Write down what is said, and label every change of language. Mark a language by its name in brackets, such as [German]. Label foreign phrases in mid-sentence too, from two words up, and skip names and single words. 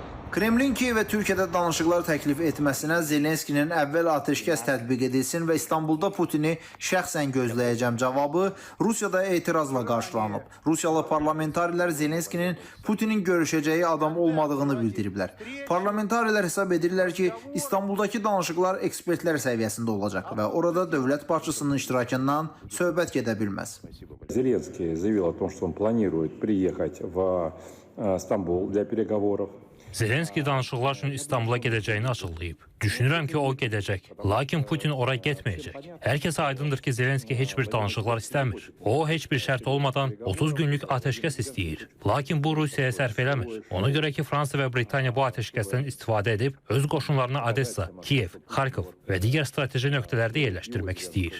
[Azerbaijani] Kremlin Kiyev və Türkiyədə danışıqlar təklif etməsinə Zelenskinin əvvəl atəşkəs tətbiq edilsin və İstanbulda Putini şəxsən gözləyəcəm cavabı Rusiyada etirazla qarşılanıb. Rusiyalı parlamentarilər Zelenskinin Putinin görüşəcəyi adam olmadığını bildiriblər. Parlamentarilər hesab edirlər ki, İstanbuldakı danışıqlar ekspertlər səviyyəsində olacaq və orada dövlət başçısının iştirakından söhbət gedə bilməz. [Russian] Zelenskiy заявил о том, что он планирует приехать в Стамбул для переговоров. [Azerbaijani] Zelenskiy danışıqlar üçün İstanbula gedəcəyini açıqlayıb. Düşünürəm ki, o gedəcək. Lakin Putin ora getməyəcək. Hər kəsə aydındır ki, Zelenskiy heç bir danışıqlar istəmir. O, heç bir şərt olmadan 30 günlük atəşkəs istəyir. Lakin bu Rusiyaya sərf eləmir. Ona görə ki, Fransa və Britaniya bu atəşkəsdən istifadə edib, öz qoşunlarını Odessa, Kiyev, Xarkov və digər strateji nöqtələrdə yerləşdirmək istəyir.